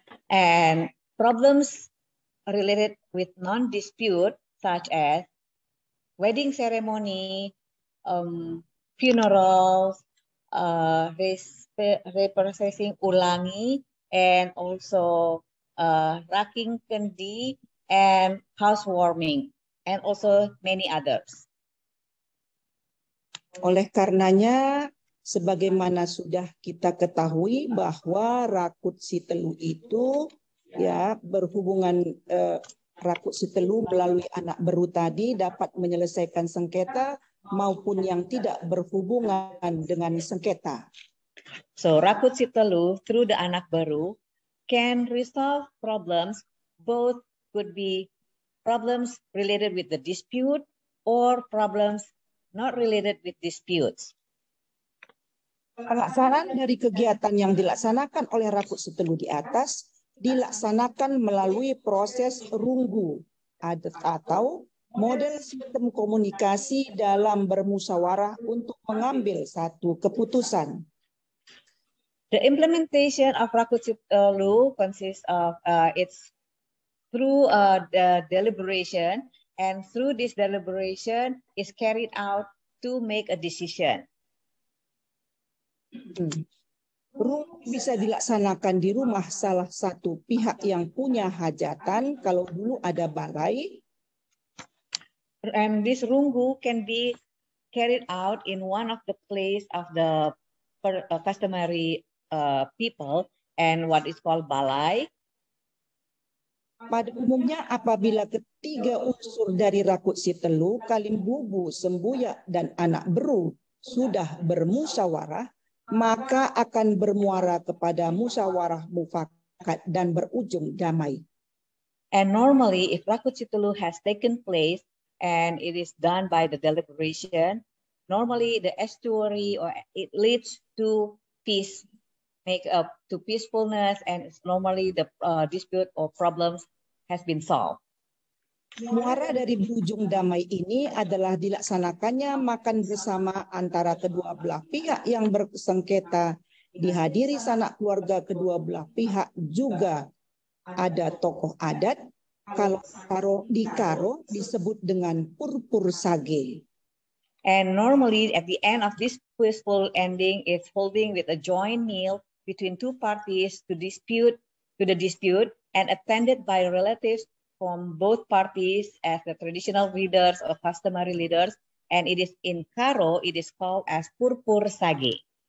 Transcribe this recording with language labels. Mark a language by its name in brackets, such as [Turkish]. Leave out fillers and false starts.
[English] And problems related with non-dispute such as wedding ceremony, funerals, reprocessing ulangi, and also raking kendi and housewarming, and also many others. [Indonesian] Oleh karenanya, sebagaimana sudah kita ketahui bahwa Rakut Sitelu itu ya berhubungan Rakut Sitelu melalui anak beru tadi dapat menyelesaikan sengketa maupun yang tidak berhubungan dengan sengketa. [English] So Rakut Sitelu through the anak baru can resolve problems, both could be problems related with the dispute or problems not related with disputes. [Indonesian] Pelaksanaan dari kegiatan yang dilaksanakan oleh Rakut Sitelu di atas dilaksanakan melalui proses runggu atau model sistem komunikasi dalam bermusyawarah untuk mengambil satu keputusan. [English] The implementation of Rakut Sitelu consists of it's through the deliberation, and through this deliberation is carried out to make a decision. [Indonesian] Runggu bisa dilaksanakan di rumah salah satu pihak yang punya hajatan, kalau dulu ada balai. [English] And this runggu can be carried out in one of the place of the customary people and what is called balai. [Indonesian] Pada umumnya apabila tiga unsur dari Rakut Sitelu, Kalimbubu, Sembuyak, dan Anak Beru sudah bermusyawarah, maka akan bermuara kepada musyawarah mufakat dan berujung damai. [English] And normally, if Rakut Sitelu has taken place and it is done by the deliberation, normally the estuary or it leads to peace, make up to peacefulness, and normally the dispute or problems has been solved. [Indonesian] Muara dari berujung damai ini adalah dilaksanakannya makan bersama antara kedua belah pihak yang bersengketa, dihadiri sanak keluarga kedua belah pihak, juga ada tokoh adat. Kalau di Karo disebut dengan purpur sage. [English] And normally at the end of this peaceful ending is holding with a joint meal between two parties to the dispute and attended by relatives from both parties as the traditional leaders or customary leaders, and it is in Karo, it is called as purpur sage.